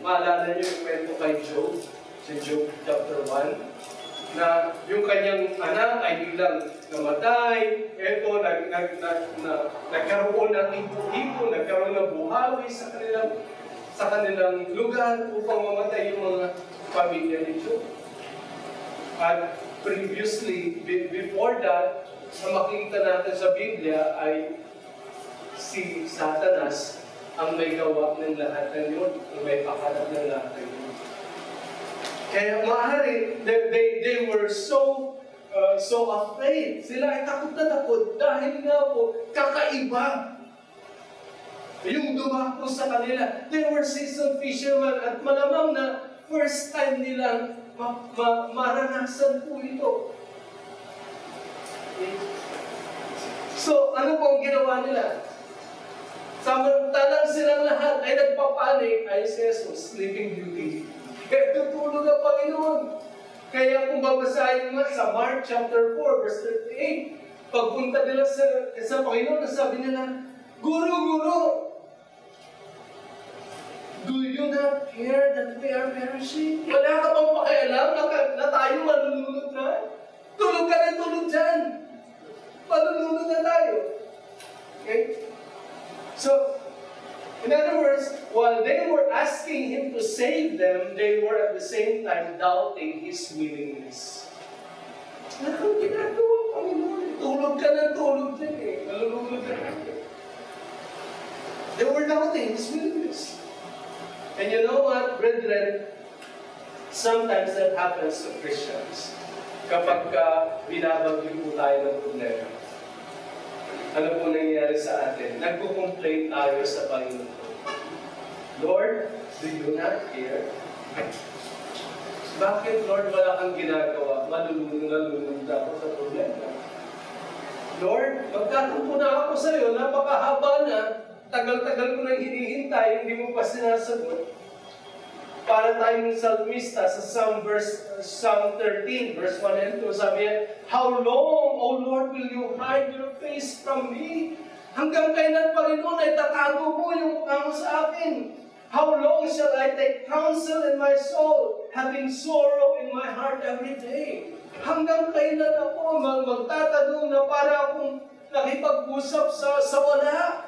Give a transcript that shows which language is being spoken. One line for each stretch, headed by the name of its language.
Filipino: Maalala niyo yung kwento kay Job? Sa Job chapter 1, na yung kanyang anak ay biglang namatay, eto, nagkaroon ng ipo-ipo, nagkaroon ng buhawi sa kanilang lugar upang mamatay yung mga pamilya ni Job. At
English: previously, before that,
Filipino: ang makikita natin sa Biblia ay si Satanas ang may gawa ng lahat ng yun, ang may pakalat ng lahat ng yun. Kaya maaari,
English: they were so afraid.
Filipino: Sila ay takot na takot dahil nga po, kakaiba yung dumako sa kanila.
English: They were seasoned fishermen
Filipino: at malamang na
English: first time
Filipino: nilang maranasan po ito. So, ano po ang ginawa nila? Samantalang silang lahat ay nagpapanik, ay si Jesus, Sleeping Beauty. Kaya tutulog ang Panginoon. Kaya kung babasahin nga sa Mark chapter 4, verse 38, pagpunta nila sa Panginoon, sabi nila, Guru,
English: do you not care that we are perishing?
Filipino: Wala ka bang pakialam na tayo malulunod na? Tulog ka na tulog dyan. Malulunod na tayo. Okay?
English: So, in other words, while they were asking Him to save them, they were at the same time doubting His willingness.
Filipino: Ano ginagawa, Panginoon? Tulog ka na tulog dyan eh. Malulunod ka na.
English: They were doubting His willingness. And you know what, brethren? Sometimes that happens to Christians.
Filipino: Kapag binabagyo po tayo ng problema. Ano po nangyayari sa atin? Nagko-complain tayo sa Panginoon. Lord,
English: do you not care?
Filipino: Bakit, Lord, wala kang ginagawa? Malulunod ako sa problema. Lord, magtatampo na ako sa iyo, napakahaba na, tagal-tagal ko nang hinihintay, hindi mo pa sinasagot. Para tayong salmista sa Psalm 13, verse 1 and 2, sabi niya,
English: How long, O Lord, will you hide your face from me?
Filipino: Hanggang kailan, Panginoon, ay tatago mo yung mukha mo sa akin?
English: How long shall I take counsel in my soul, having sorrow in my heart every day?
Filipino: Hanggang kailan ako magtatanong na para akong nakipag-usap sa wala?